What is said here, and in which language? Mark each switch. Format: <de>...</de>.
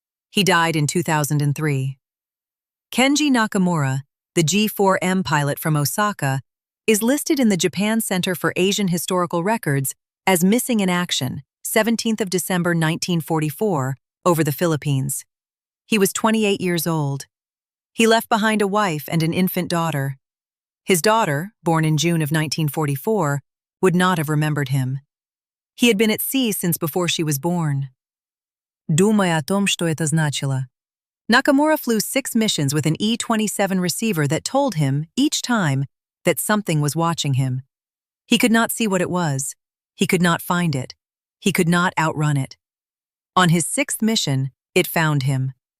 <en>He died in 2003. Kenji Nakamura, the G4M pilot from Osaka, is listed in the Japan Center for Asian Historical Records as missing in action, 17th of December 1944, over the Philippines. He was 28 years old. He left behind a wife and an infant daughter. His daughter, born in June of 1944, would not have remembered him. He had been at sea since before she was born.</en> <ru>Думая о том, что это значило.</ru> <en>Nakamura flew 6 missions with an E-27 receiver that told him, each time, that something was watching him. He could not see what it was. He could not find it. He could not outrun it. On his 6th mission, it found him.</en>